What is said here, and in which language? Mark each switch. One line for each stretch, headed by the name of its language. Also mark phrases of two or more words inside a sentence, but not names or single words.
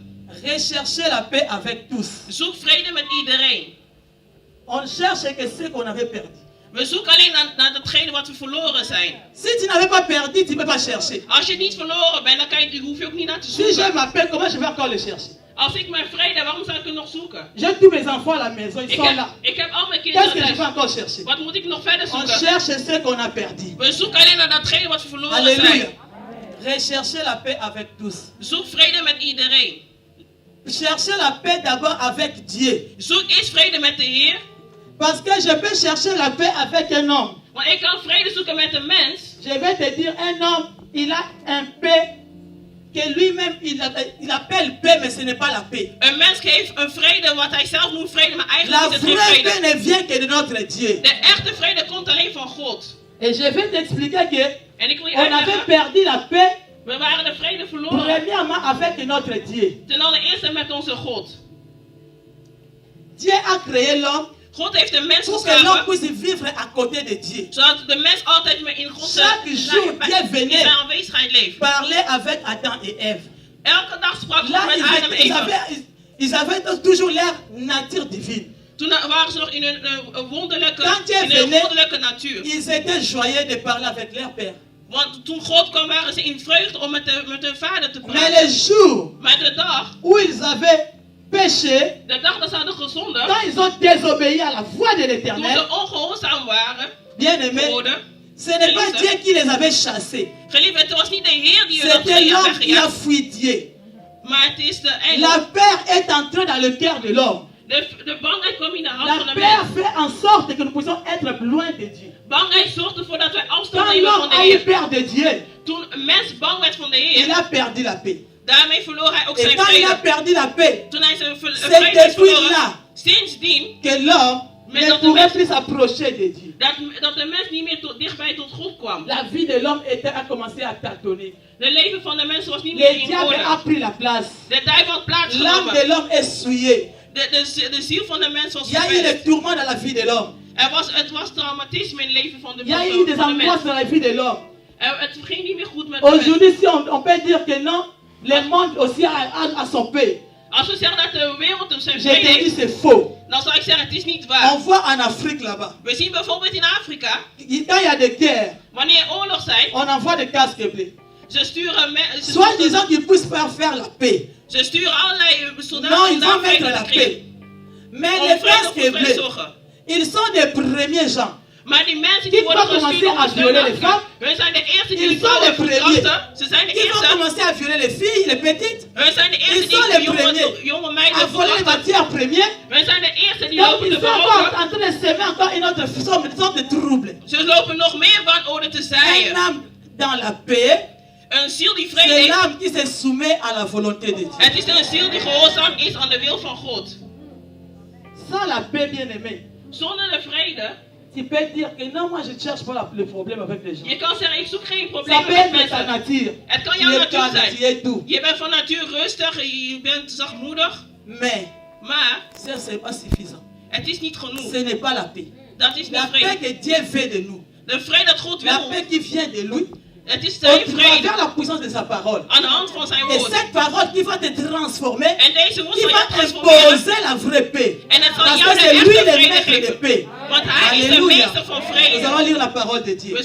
French: Rechercher la paix avec tous.
Dutch: Zoek vrede met iedereen.
French: On cherche que ce qu'on avait perdu.
Dutch: We zoeken alleen naar datgene wat we verloren zijn.
French: Si tu n'avais pas perdu, tu ne peux pas chercher.
Dutch: Als je niet verloren bent, dan hoef je ook niet naar te
French: Si j'ai
Dutch: zoeken.
French: ma paix, comment je vais encore le chercher?
Dutch: Als ik mijn vrede, waarom zou ik er nog zoeken?
French: J'ai tous mes enfants à la maison, ils sont là.
Dutch: Ik heb al mijn
French: Qu'est-ce que
Dutch: kinderen
French: je vais
Dutch: thuis.
French: encore chercher?
Dutch: Wat moet ik nog verder
French: On
Dutch: zoeken?
French: cherche ce qu'on a perdu.
Dutch: We zoeken alleen naar datgene wat we verloren
French: Alléluia.
Dutch: zijn.
French: Rechercher la paix avec tous.
Dutch: Zoek vrede met iedereen.
French: Chercher la paix d'abord avec Dieu.
Dutch: Zoek eerst vrede met de Heer.
French: Parce que je peux chercher la paix avec un homme.
Dutch: Want ik kan vrede zoeken met een mens.
French: Je vais te dire, un homme, il a un paix que lui-même, il appelle paix, mais ce n'est pas la paix.
Dutch: Een mens heeft een vrede wat hij zelf noemt vrede, maar
French: La
Dutch: eigenlijk is het geen
French: vraie paix
Dutch: vrede.
French: ne vient que de notre Dieu.
Dutch: De echte vrede komt alleen van God.
French: Et je vais t'expliquer que
Dutch: En ik wil je
French: on avait
Dutch: uitleggen,
French: perdu la paix,
Dutch: we waren de vrede verloren.
French: premièrement avec notre Dieu.
Dutch: Ten allereerste met onze God.
French: Dieu a créé l'homme
Dutch: God heeft de mens
French: pour que l'homme
Dutch: geschapen,
French: puisse vivre à côté de Dieu.
Dutch: zodat de mens altijd meer in God
French: Chaque jour, Dieu
Dutch: in
French: venait
Dutch: zijn aanwezigheid leeft.
French: parler avec Adam et Ève.
Dutch: Elke dag sprak God
French: Là,
Dutch: met Adam en Eva.
French: ils avaient toujours leur nature divine.
Dutch: Toen waren ze nog in een wonderlijke,
French: Quand Dieu
Dutch: in een
French: venait,
Dutch: wonderlijke natuur.
French: ils étaient joyeux de parler avec leur père.
Dutch: Want toen God kwam, waren ze in vreugde om met hun vader te
French: Mais
Dutch: praten.
French: le jour
Dutch: Maar de dag,
French: où ils avaient péché,
Dutch: de dag dat ze hadden gezonden,
French: quand ils ont désobéi à la voix de
Dutch: toen
French: l'Éternel,
Dutch: ze ongehoorzaam waren,
French: bien aimé,
Dutch: geworden,
French: ce n'est pas Dieu qui les avait chassés.
Dutch: geliefd, het was niet de Heer die hun had
French: C'était l'homme qui a
Dutch: weggejaagd,
French: fui Dieu.
Dutch: maar het is de engel.
French: La peur est entrée dans le cœur de l'homme.
Dutch: De bangheid kwam in de hand
French: La
Dutch: van de
French: peur
Dutch: mens.
French: fait en sorte que nous puissions être loin de Dieu.
Dutch: Bangheid zorgt ervoor dat wij afstand
French: Quand
Dutch: nemen van
French: l'homme
Dutch: de
French: a eu
Dutch: Heer.
French: peur de Dieu,
Dutch: Toen een mens bang werd van de
French: il
Dutch: Heer,
French: a perdu la paix.
Dutch: daarmee verloor hij ook
French: Et
Dutch: zijn
French: quand il a
Dutch: vrede.
French: perdu la paix,
Dutch: Toen hij zijn
French: c'est
Dutch: vrede is
French: depuis
Dutch: verloren,
French: là
Dutch: sindsdien,
French: que l'homme Mais ne dans pourrait le plus s'approcher de Dieu.
Dutch: dat de mens niet meer dichtbij tot God kwam.
French: La vie de l'homme a commencé à tâtonner.
Dutch: De leven van de mens was niet meer
French: Le
Dutch: in
French: diable a
Dutch: orde.
French: pris la place.
Dutch: De duivel had plaats
French: L'âme
Dutch: genomen.
French: de l'homme est souillée.
Dutch: De ziel van de mens was
French: Il y a eu
Dutch: verpest.
French: des tourments dans la vie de l'homme.
Dutch: Het was traumatisme in het leven van de
French: Il y a eu des
Dutch: mens.
French: angoisses dans la vie de l'homme.
Dutch: Het ging niet meer goed met de mens.
French: Aujourd'hui, si on peut dire que non, le monde aussi a son paix.
Dutch: Als we zeggen dat de wereld een zijn
French: je te
Dutch: vrede
French: dis
Dutch: heeft,
French: c'est faux.
Dutch: dan zou ik zeggen het is niet
French: On
Dutch: waar.
French: voit en Afrique là-bas,
Dutch: We zien bijvoorbeeld in Afrika,
French: quand il y a des guerres,
Dutch: wanneer oorlog zijn,
French: on envoie des casques bleus.
Dutch: ze sturen,
French: Soit disant qu'ils puissent pas faire la paix.
Dutch: ze sturen allerlei soldaten
French: Non,
Dutch: om
French: ils
Dutch: daar
French: vont mettre
Dutch: vrede
French: la
Dutch: te krijgen.
French: paix. Mais
Dutch: Om
French: les
Dutch: vrede
French: casques
Dutch: voor vrede
French: bleus,
Dutch: zorgen.
French: ils sont des premiers gens.
Dutch: Maar die mensen
French: Qui
Dutch: die
French: vont
Dutch: worden
French: commencer
Dutch: gestuurd om
French: à
Dutch: te
French: violer
Dutch: steunen,
French: les femmes.
Dutch: hun zijn de eerste die
French: Ils
Dutch: de
French: sont
Dutch: vrouwen
French: les premiers.
Dutch: verkrachten. Ze zijn de
French: Ils vont
Dutch: eerste.
French: commencer à violer les filles, les petites.
Dutch: Hun zijn de eerste
French: Ils sont
Dutch: die
French: les premiers.
Dutch: jonge
French: À
Dutch: meiden
French: voler les
Dutch: verkrachten.
French: matières premières.
Dutch: Hun zijn de eerste die
French: Donc
Dutch: lopen
French: ils
Dutch: te
French: sont encore
Dutch: veroveren.
French: en train de semer encore une autre sorte de trouble.
Dutch: Ze lopen nog meer wanorde te
French: Un
Dutch: zaaien.
French: âme dans la paix,
Dutch: Een ziel die vrede
French: c'est
Dutch: heeft.
French: l'âme qui se soumet à la volonté de Dieu.
Dutch: Het is een ziel die gehoorzaam is aan de wil van God.
French: Sans la paix, bien aimé,
Dutch: Zonder de vrede,
French: tu peux dire que non, moi je ne cherche pas le problème avec les gens.
Dutch: je kan zeggen ik zoek geen
French: Ça
Dutch: problemen
French: peut
Dutch: met
French: être ta
Dutch: mensen.
French: nature.
Dutch: Het kan
French: Tu
Dutch: jouw
French: es
Dutch: natuur
French: calme, tu
Dutch: zijn.
French: es doux.
Dutch: Je bent van natuur rustig, je bent zachtmoedig.
French: Mais
Dutch: Maar
French: ça, ce n'est pas suffisant.
Dutch: het is niet genoeg.
French: Ce n'est pas la paix.
Dutch: Dat is niet
French: La paix
Dutch: vrede.
French: que Dieu veut de nous.
Dutch: De vrede dat God
French: La
Dutch: wil.
French: paix qui vient de lui.
Dutch: Het is
French: Au
Dutch: zijn
French: travers
Dutch: vrede.
French: la puissance de sa parole.
Dutch: Aan de hand van zijn
French: Et
Dutch: woord.
French: cette parole qui va te transformer,
Dutch: En deze woord
French: qui
Dutch: zal
French: va
Dutch: je transformeren.
French: imposer la vraie paix.
Dutch: En het zal
French: Parce
Dutch: jou
French: que
Dutch: de
French: c'est lui
Dutch: echte
French: le
Dutch: vrede
French: maître de
Dutch: geven.
French: paix.
Dutch: Want hij is de
French: Alléluia.
Dutch: meester van
French: Nous
Dutch: vrede.
French: allons lire la parole de Dieu.